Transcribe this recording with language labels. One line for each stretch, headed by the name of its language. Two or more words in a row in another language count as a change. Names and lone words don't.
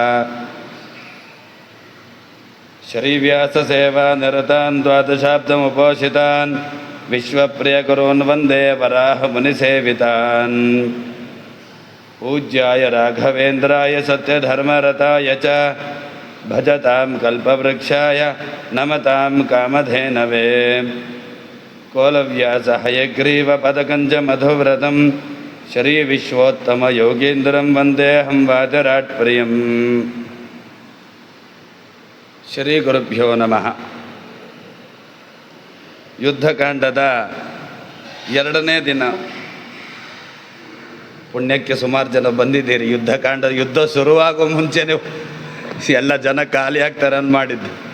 Sanskrit: ಶ್ರೀವ್ಯಾಸಸೇವಾ ನಿರತಾನ್ ದ್ವಾದಶಾಬ್ದಮುಪೋಷಿತಾನ್ ವಿಶ್ವಪ್ರಿಯಗುರೂನ್ ವಂದೇ ವರಾಹಮುನಿಸೇವಿತಾನ್ ಪೂಜ್ಯಾಯ ರಾಘವೇಂದ್ರಾಯ ಸತ್ಯಧರ್ಮರತಾಯ ಚ ಭಜತಾಂ ಕಲ್ಪವೃಕ್ಷಾಯ ನಮತಾಂ ಕಾಮಧೇನವೇ ಕೋಲವ್ಯಾಸ ಹಯಗ್ರೀವ ಪದಕಂಜ ಮಧುವ್ರತಂ ಶ್ರೀ ವಿಶ್ವೋತ್ತಮ ಯೋಗೀಂದ್ರಂ ವಂದೇಹಂ ವಾದಿರಾಟ್ ಪ್ರಿಯಂ. ಶ್ರೀ ಗುರುಭ್ಯೋ ನಮಃ.
Kannada: ಯುದ್ಧಕಾಂಡದ 2ನೇ ದಿನ. ಪುಣ್ಯಕ್ಕೆ ಸುಮಾರು ಜನ ಬಂದಿದ್ದೀರಿ. ಯುದ್ಧ ಶುರುವಾಗೋ ಮುಂಚೆನೇ ಎಲ್ಲ ಜನ ಖಾಲಿ ಆಗ್ತಾರೆ ಅಂತ ಮಾಡಿದ್ದು.